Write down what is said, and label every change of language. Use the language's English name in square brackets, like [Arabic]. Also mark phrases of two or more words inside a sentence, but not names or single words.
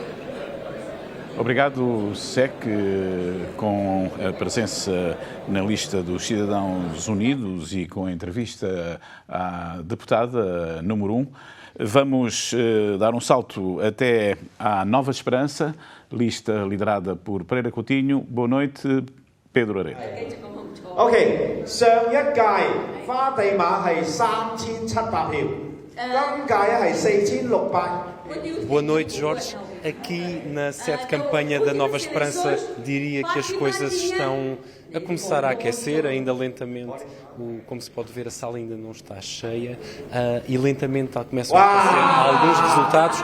[Portuguese] Obrigado, SEC, com a presença na lista dos Cidadãos Unidos e com a entrevista à deputada número 1. Vamos dar um salto até à Nova Esperança, lista liderada por Pereira Coutinho. Boa noite, Pedro Aredo. [Cantonese] OK， 上一屆花地馬係3700票，今屆係4600。 [Portuguese] Boa noite, Jorge. Aqui na sede de campanha da Nova Esperança diria que as coisas estão a começar a aquecer, ainda lentamente. Como se pode ver, a sala ainda não está cheia e lentamente começam a aparecer alguns resultados.